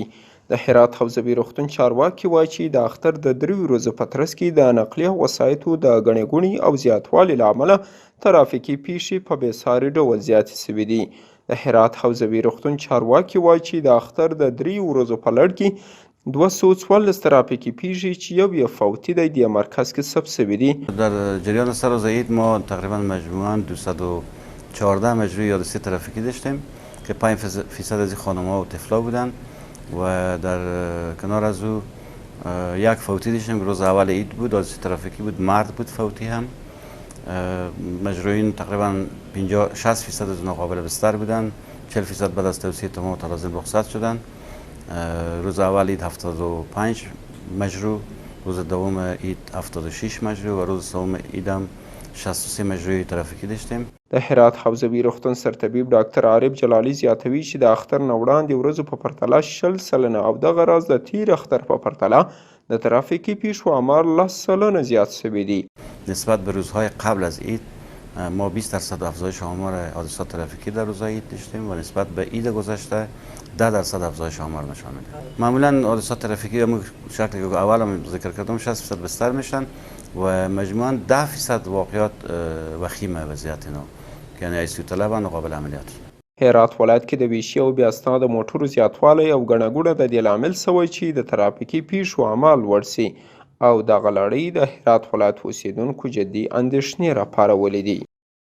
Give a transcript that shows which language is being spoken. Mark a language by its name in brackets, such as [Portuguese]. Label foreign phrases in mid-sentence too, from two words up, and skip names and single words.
[Pashto] د هرات حوزوي روغتون چارواکي وایي چې د اختر د 3 ورځو په ترڅ کې د نقلیه وسایطو د ګڼې ګوڼې او زیاتوالي له امله ترافیکي پیښې په بېساري ډول زیاتې شوي دي. د هرات حوزوي روغتون چارواکي وایي چې د اختر د 3 ورځو په لړ کې 214 ترافیکی پیښې چې یو یې فوتي دی د مرکز کې ثبت شوي دي. [Persian] در جریان سر روز عید ما تقریبا مجموعاً 214 مجروح یادرسی ترافیکی داشتیم که 5% از خانم‌ها و طفلا بودن و در کنار از او یک فوتی داشتیم که روز اول عید بود، حادثه ترافیکی بود، مرد بود فوتی هم. مجروحین تقریبا 60% از ناقابل بستر بودن، 40% بعد از توصیه تمام متلازم رخصت شدن. روز اول عید 75 مجروح، روز دوم عید 76 مجروح و روز سوم عید هم 63 مجروح ترافیکی داشتیم. [Pashto] د هرات حوزوي روغتون سرطبیب ډاکټر عارف جلالي زیاتوي چې د اختر نه وړاندې ورځو په پرتله 60% او دغه راز د تیر اختر په پرتله د ترافیکي پیښو آمار 10% زیات شوي دي. [Persian] نسبت به روزهای قبل از عید ما 20% افزایش آمار حادثات ترافیکی در روزهای عید داشتیم و نسبت به عید گذشته 10% افزایش آمار نشان میده. معمولا حادثات ترافیکی همون شکلی که اول هم ذکر کردم 60% بستر میشن و مجموعاً 10% واقعات وخیمه وضعیت اینا که یعنی آیسیو طلبن و قابل عملیات. [Pashto] هرات ولایت کې د ویشي او بې اسناده موټرو زیاتوالی او ګڼه ګوڼه د دې لامل شوی چې د ترافیکي پیښو آمار لوړ سي او دغه لړۍ د هرات ولایت اوسیدونکو جدي اندېښنې راپارولې دي.